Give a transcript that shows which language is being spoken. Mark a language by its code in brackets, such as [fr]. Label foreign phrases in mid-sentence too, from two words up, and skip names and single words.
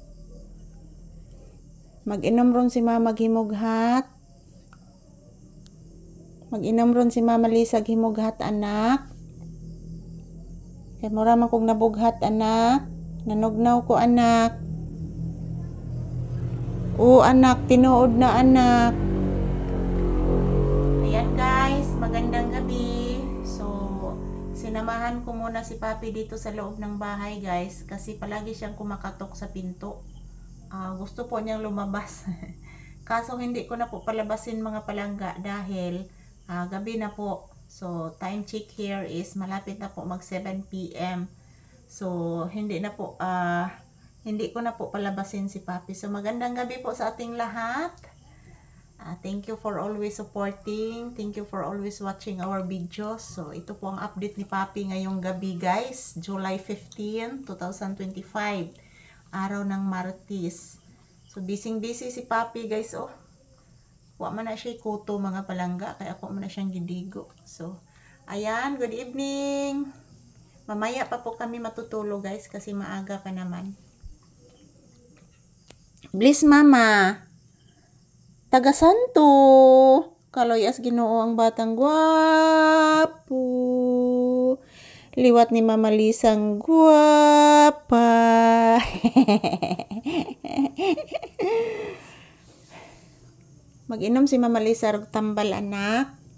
[ceb] Mag-inom ron si mama gimughat. Mag-inom ron si mama Lisa gimughat anak. Kay mura man kong nabughat anak. Nanugnaw ko anak. Oo anak, tinuod na anak. [tl] Ayan guys, magandang gabi. Sinamahan ko muna si Papi dito sa loob ng bahay guys kasi palagi siyang kumakatok sa pinto. Gusto po niyang lumabas. Kaso hindi ko na po palabasin mga palangga dahil gabi na po. So [en] time check here is [tl] malapit na po mag 7 PM. So hindi ko na po palabasin si Papi. So magandang gabi po sa ating lahat. [en] Thank you for always supporting. Thank you for always watching our videos. [tl] So, ito po ang update ni Papi ngayong gabi guys. July 15, 2025. Araw ng Martes. So, busy si Papi guys. [ceb] Oh, wa man na siya kuto mga palangga. Kaya ako man na siyang gidigo. [tl] So, ayan. [en] Good evening. [tl] Mamaya pa po kami matutulog guys kasi maaga pa naman. [ceb] Bless mama. Taga Santo. Kaloyas Ginoo ang batang gwapo. Liwat ni Mama Lisang gwapa. Mag-inom si Mama Lisa og tambal anak.